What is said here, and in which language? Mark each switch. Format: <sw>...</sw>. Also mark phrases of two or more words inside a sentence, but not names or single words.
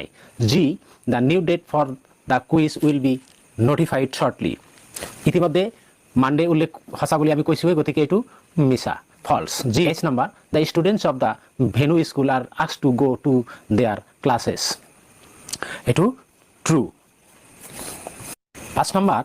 <en>G, the new date for the quiz will be notified shortly.</en> <as>ইতিমধ্যে মানডে উল্লেখ সঁচা বুলি আমি কৈছোৱে, গতিকে এইটো মিছা.</as> <en>False. G. H number, the students of the Venue school are asked to go to their classes.</en> <as>এইটো true. 5 number,</as>